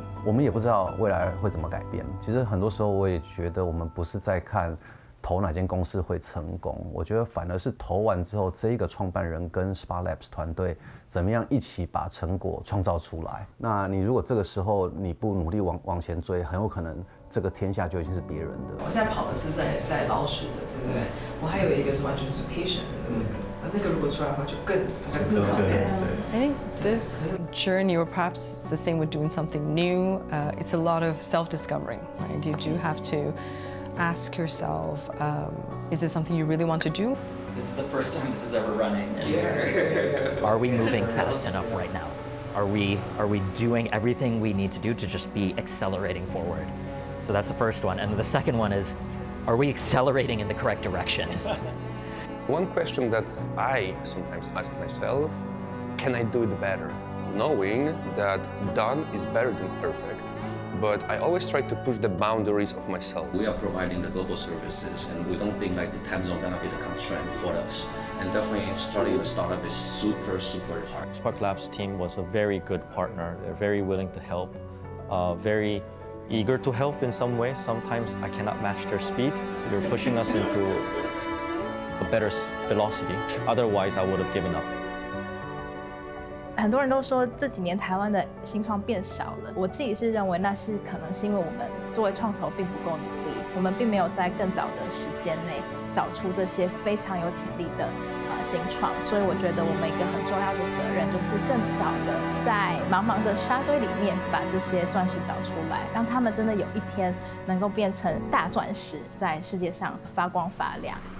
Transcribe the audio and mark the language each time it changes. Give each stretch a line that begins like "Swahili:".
Chinese: 我们也不知道未来会怎么改变。其实很多时候我也觉得我们不是在看投哪间公司会成功，我觉得反而是投完之后，这一个创办人跟 SparkLabs 团队怎么样一起把成果创造出来。那你如果这个时候你不努力往前追，很有可能这个天下就已经是别人的。我现在跑的是在老鼠的，对不对？我还有一个是完全是 patient 的那个如果出来的话就更 convinced。
English: I think this journey, or perhaps it's the same with doing something new, it's a lot of self-discovering, right? You do have to ask yourself, is this something you really want to do? This is the first time this is ever running. Are we moving fast enough right now? Are we doing everything we need to do to just be accelerating forward? So that's the first one. And the second one is, are we accelerating in the correct direction? One question that I sometimes ask myself, can I do it better? Knowing that done is better than perfect, but I always try to push the boundaries of myself. We are providing the global services, and we don't think like the time zone gonna be the constraint for us. And definitely starting a startup is super hard. SparkLabs team was a very good partner. They're very willing to help, very eager to help in some ways. Sometimes I cannot match their speed. They're pushing us into a better velocity. Otherwise, I would have given up.
Chinese: 很多人都说这几年台湾的新创变少了，我自己是认为那是可能是因为我们作为创投并不够努力，我们并没有在更早的时间内找出这些非常有潜力的新创，所以我觉得我们一个很重要的责任就是更早的在茫茫的沙堆里面把这些钻石找出来，让他们真的有一天能够变成大钻石，在世界上发光发亮。